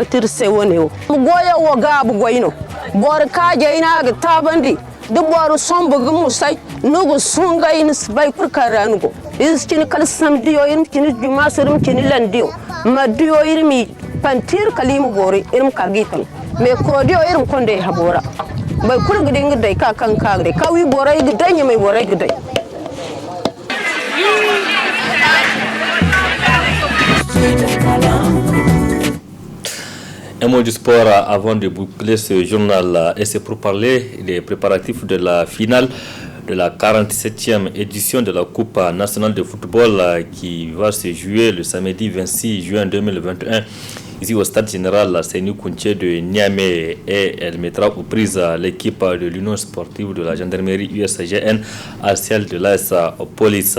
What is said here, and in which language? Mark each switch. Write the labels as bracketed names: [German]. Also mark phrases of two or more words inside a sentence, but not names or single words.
[Zarma] tirse woni wo goya wo ga bu goyino bor ka je ina ga tabandi du bor sombu gumu sai nugo sunga in bai kurkaranugo iskin kal samdiyo irin kin juma sirum kin landiyo madiyo irmi pantir kalimu gori irim kagitan me kodiyo irin konde habora bai kurga dinga dai ka kan ka dai kawi borai gidanya mai borai gidai. [French] Un mot du sport avant de boucler ce journal et c'est pour parler des préparatifs de la finale de la 47e édition de la Coupe nationale de football qui va se jouer le samedi 26 juin 2021 ici au stade général Sénou Kounché de Niamey et elle mettra aux prises l'équipe de l'Union sportive de la gendarmerie USGN à celle de l'AS Police.